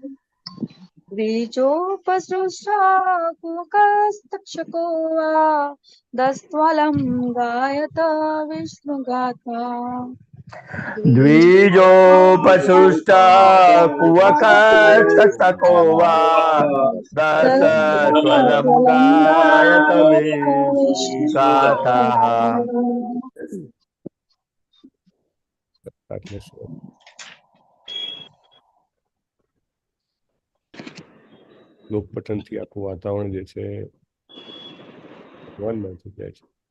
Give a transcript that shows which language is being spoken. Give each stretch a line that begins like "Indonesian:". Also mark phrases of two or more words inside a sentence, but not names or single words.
Sanskrit: द्विजोपसृष्टा कुहकस्तक्षको वा दशत्वलं गायत विष्णुगाथा द्विजोपसृष्टः कुहकस्तक्षको वा दशत्वलं गायत विष्णुगाथाः
Gujarati: લોકપઠનથી આખું વાતાવરણ જે છે ભગવાનમાં થઈ જાય છે.